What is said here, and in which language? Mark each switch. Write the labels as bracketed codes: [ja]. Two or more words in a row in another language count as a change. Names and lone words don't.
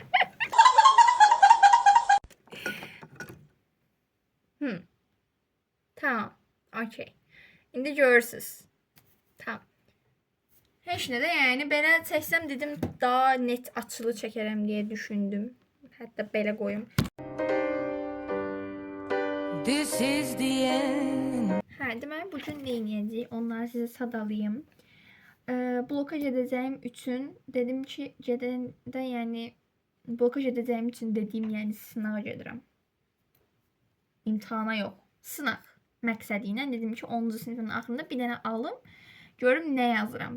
[az] Tamam, okey. İndi görürsünüz. Tamam. Heç nə də, yəni belə çəksəm dedim daha net açılı çəkərəm deyə düşündüm. Hətta belə qoyum. [en] This is the end. [az] Hə, deməli bugün nə edəcəyik? Onları sizə sadalayım. Bloka gedəcəyim üçün dedim ki, gedəndə yəni bloka gedəcəyim üçün dediyim, yəni sınağa gedirəm. İmtahana yox, sınaq məqsədi ilə dedim ki, 10-cu sinifin axırında bir dənə alım, görüm nə yazıram.